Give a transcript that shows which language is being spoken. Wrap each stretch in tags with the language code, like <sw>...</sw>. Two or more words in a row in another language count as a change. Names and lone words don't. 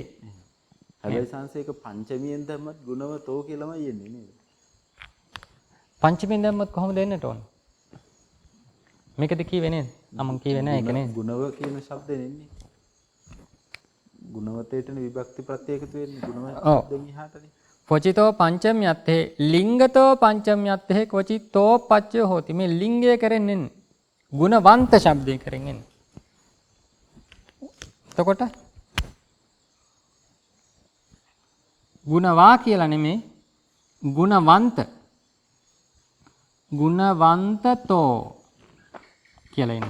<si>හැබැයි සංසේක පංචමියෙන් දැම්මත් ගුණවතෝ කියලාමයි එන්නේ නේද? පංචමීෙන් දැම්මත් කොහොමද එන්නට ඕන? මේකද කිව්වේ නේද? මම කිව්වේ නෑ ඒක නේද? ගුණව කියන શબ્දෙන් එන්නේ. ගුණවතේටනේ විභක්ති ප්‍රත්‍ය එකතු වෙන්නේ. ගුණවතෙන් එහාටනේ.</si> <pi>පොචිතෝ පංචම්යත්තේ ලිංගතෝ පංචම්යත්තේ කොචිතෝ පච්චය හෝති.</pi> <si>මේ ලිංගය කරෙන්නේ ගුණවන්ත ශබ්දය කරෙන් එන්නේ. එතකොට ගුණවා කියලා නෙමේ ගුණවන්ත ගුණවන්තතෝ කියලා එන්නේ.</si>